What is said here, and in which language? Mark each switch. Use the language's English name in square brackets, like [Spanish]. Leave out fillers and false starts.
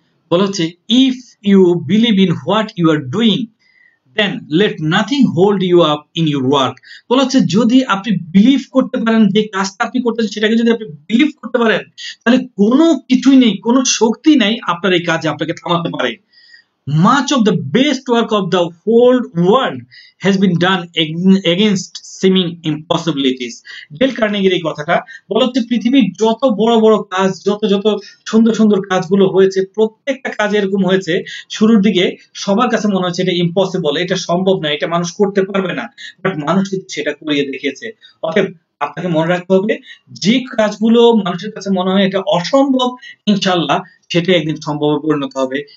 [Bangla] বলা হচ্ছে [English] If you believe in what you are doing then let nothing hold you up in your work. [Bangla] বলা হচ্ছে যদি আপনি বিলিভ করতে পারেন, যে কাজটা আপনি করতেছেন সেটাকে যদি আপনি বিলিভ করতে পারেন, তাহলে কোনো কিছুই নেই, কোনো শক্তি নাই আপনার এই কাজে আপনাকে থামাতে পারে। [English] Much of the best work of the whole world has been done against seeming impossibilities. [Bangla] Del কার্নেগির এই কথাটা বলা হচ্ছে পৃথিবীর যত বড় বড় কাজ, যত যত সুন্দর সুন্দর কাজগুলো হয়েছে, প্রত্যেকটা কাজ এরকম হয়েছে শুরুর দিকে সবার কাছে মনে হচ্ছে এটা ইম্পসিবল, এটা সম্ভব না, এটা মানুষ করতে পারবে না, বাট মানুষ কিন্তু সেটা করিয়ে দেখিয়েছে। অতএব আপনাকে মনে রাখতে হবে, যে কাজগুলো মানুষের কাছে মনে হয় এটা অসম্ভব, ইনশাআল্লাহ সেটা একদিন সম্ভবে পরিণত হবে।